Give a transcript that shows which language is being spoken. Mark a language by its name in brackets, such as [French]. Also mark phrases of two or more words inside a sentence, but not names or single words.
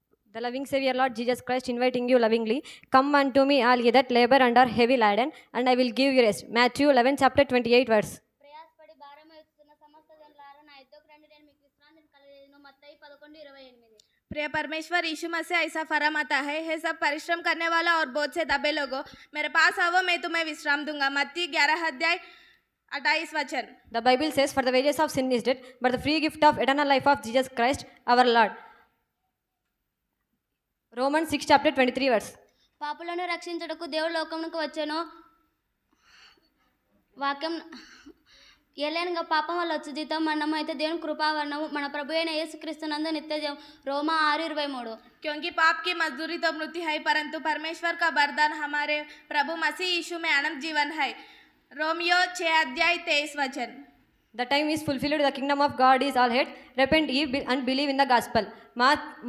[English] The loving Savior Lord Jesus Christ inviting you lovingly, come unto me all ye that labor and are heavy laden, and I will give you rest. Matthew 11 chapter 28 verse. [Telugu] ప్రయాసపడి భారము ఎత్తుతున్న సమస్త జనులారా నా యుద్ధకు రండి, నేను మీకు విశ్రాంతిని కలగజేయుదును. మత్తయి 11:28. [Hindi] प्रिय परमेश्वर यीशु मसीह ऐसा फरमाता है, हे सब परिश्रम करने वाला और बोझ से दबे लोगों, मेरे पास आओ, मैं तुम्हें विश्राम दूंगा. मत्ती 11:28 [English] The Bible says, for the wages of sin is death, but the free gift of eternal life of Jesus Christ our Lord. Romans 6 chapter 23 verse. [Telugu] పాపులను రక్షించుటకు దేవుడు లోకమునకు వచ్చెను. వాక్యం ఏలైనగా పాపం వల్ల వచ్చు జీతం మరణము, అయితే దేవుని కృపావర్ణము మన ప్రభు అయిన యేసుక్రీస్తునందు నిత్య జీవం. రోమా 6:23. [Hindi] क्योंकि पाप की मजदूरी तो मृत्यु है, परंतु परमेश्वर का वरदान हमारे प्रभु मसीह यीशु में अनंत जीवन है. रोमियो 6:23. [English] The time is fulfilled, the kingdom of God is all here. Repent ye and believe in the gospel.